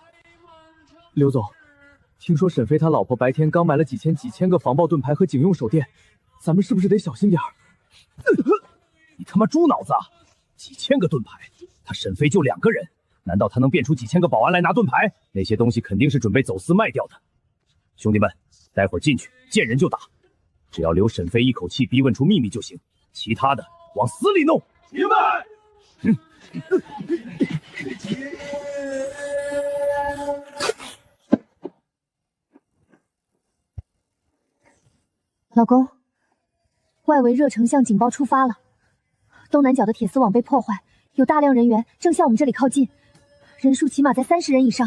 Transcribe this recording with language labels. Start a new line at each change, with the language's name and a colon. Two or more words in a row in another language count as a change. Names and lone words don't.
Chinese: 劉總，聽說沈飛他老婆白天剛買了幾千個防爆盾牌和警用手電，咱們是不是得小心點兒？你他媽豬腦子啊！幾千個盾牌，他沈飛就2個人，難道他能變出幾千個保安來拿盾牌？那些東西肯定是準備走私賣掉的。兄弟們，待會兒進去見人就打， 只要留沈飞一口气逼問出秘密就行，其他的往死里弄。明白。老公，外围热成像警报触发了，东南角的铁丝网被破坏，有大量人员正向我们这里靠近，人数起码在30人以上。